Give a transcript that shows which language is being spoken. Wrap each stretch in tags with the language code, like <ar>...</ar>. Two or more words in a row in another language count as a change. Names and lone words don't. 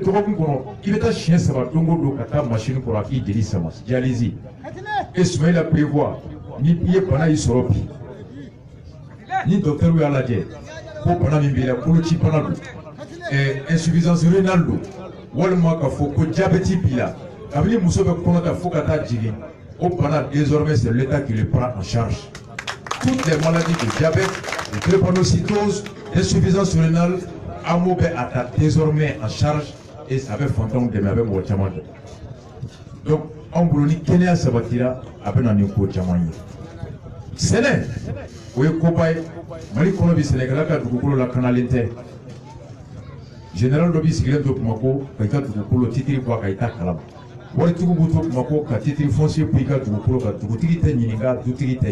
<bm>dɔgɔkun kɔnɔ i bɛ taa siɲɛ 3 don o don ka taa machine kɔrɔ a k'i jeli sama</bm> <fr>dialyse et Soumaïla prévoit</fr> <bm>ni i ye bana y'i sɔrɔ bi ni docteur y'a lajɛ ko bana min b'i la koloci bana don</bm> <fr>insuffisance rénale</fr> <bm>don walima k'a fɔ ko diabète b'i la kabini muso bɛ kɔnɔ ta fo ka taa jigin o bana</bm> <fr>désormais c'est l'État qui le prend en charge toutes les maladies de diabète de drépanocytose insuffisance rénale</fr> <bm>an b'o bɛɛ a ta</bm> <fr>désormais en charge et ça</fr> <bm>bɛ fantanw dɛmɛ a bɛ mɔgɔ caman dɛmɛ donc anw bolo ni kɛnɛya sabatira a bɛ na ni ko caman ye sɛnɛ o ye koba ye Mali kɔnɔ bi sɛnɛkɛla ka dugukolo lakanalen tɛ général dɔ b'i sigilen to Bamakɔ ka i ka dugukolo titiri bɔ a kan i t'a kalama waritigiw b'u to Bamakɔ ka titiri foncier bɔ i ka dugukolo kan dugutigi tɛ ɲininka dutigi tɛ</bm>